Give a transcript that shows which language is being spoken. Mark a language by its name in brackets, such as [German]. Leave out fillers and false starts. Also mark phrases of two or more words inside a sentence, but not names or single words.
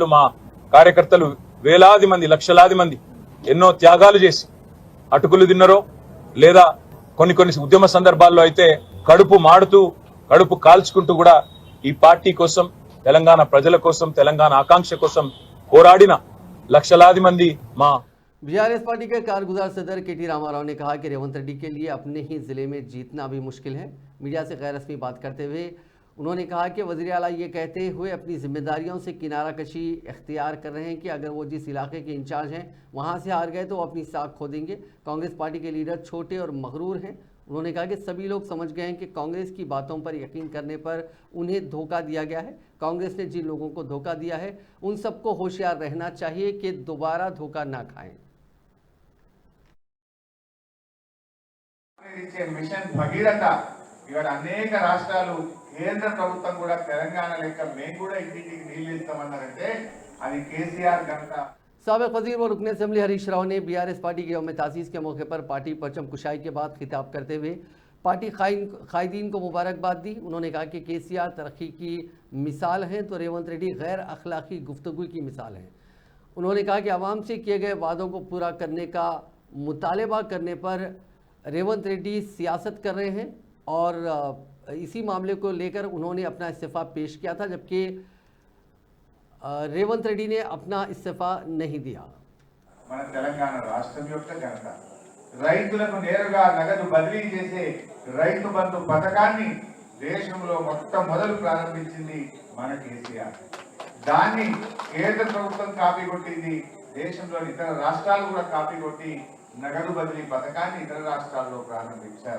[Telugu] మా కార్యకర్తలు వేలాది మంది లక్షలాది మంది ఎన్నో త్యాగాలు చేసి అటుకులు తిన్నరో లేదా కొన్ని ఉద్యమ సందర్భాల్లో అయితే కడుపు మాడుతూ కడుపు కాల్చుకుంటూ కూడా ఈ పార్టీ కోసం తెలంగాణ ప్రజల కోసం తెలంగాణ ఆకాంక్ష కోసం పోరాడిన లక్షలాది మంది మా [Urdu] BRS پارٹی کے کارگزار صدر KT راما راؤ نے کہا کہ ریونت ریڈی کے لیے اپنے ہی ضلع میں جیتنا بھی مشکل ہے. میڈیا سے غیر رسمی بات کرتے ہوئے انہوں نے کہا کہ وزیر اعلیٰ یہ کہتے ہوئے اپنی ذمہ داریوں سے کنارہ کشی اختیار کر رہے ہیں کہ اگر وہ جس علاقے کے انچارج ہیں وہاں سے ہار گئے تو وہ اپنی ساکھ کھو دیں گے. کانگریس پارٹی کے لیڈر چھوٹے اور مغرور ہیں۔ انہوں نے کہا کہ سبھی لوگ سمجھ گئے ہیں کہ کانگریس کی باتوں پر یقین کرنے پر انہیں دھوکا دیا گیا ہے. کانگریس نے جن لوگوں کو دھوکا دیا ہے ان سب کو ہوشیار رہنا چاہیے کہ دوبارہ دھوکا نہ کھائیں. [Telugu] మిషన్ భగీరథ ఇవాళ అనేక రాష్ట్రాలు కేంద్ర ప్రభుత్వం కూడా తెలంగాణ లెక్క మేము కూడా ఇంటింటికి నీళ్లు ఇస్తామన్నారంటే అది కేసీఆర్ ఘనత। [Urdu] سابق وزیر و رکن اسمبلی ہریش راؤ نے BRS پارٹی کے یوم تاسیس کے موقع پر پارٹی پرچم کشائی کے بعد خطاب کرتے ہوئے پارٹی قائدین کو مبارکباد دی. انہوں نے کہا کہ کے سی آر ترقی کی مثال ہیں تو ریونت ریڈی غیر اخلاقی گفتگو کی مثال ہیں. انہوں نے کہا کہ عوام سے کیے گئے وعدوں کو پورا کرنے کا مطالبہ کرنے پر ریونت ریڈی سیاست کر رہے ہیں اور اسی معاملے کو لے کر انہوں نے اپنا استعفیٰ پیش کیا تھا، جبکہ ریونت ریڈی نے اپنا استعفیٰ نہیں دیا. [Telugu] మన తెలంగాణ రాష్ట్రం యొక్క ఘనత రైతులకు నేరుగా నగదు బదిలీ చేసే రైతు బంధు పథకాన్ని దేశంలో మొట్టమొదలు ప్రారంభించింది మన కేసీఆర్। దాన్ని కేంద్ర ప్రభుత్వం కాపీ కొట్టింది, దేశంలోని ఇతర రాష్ట్రాలు కూడా కాపీ కొట్టి నగదు బదిలీ పథకాన్ని ఇతర రాష్ట్రాల్లో ప్రారంభించారు।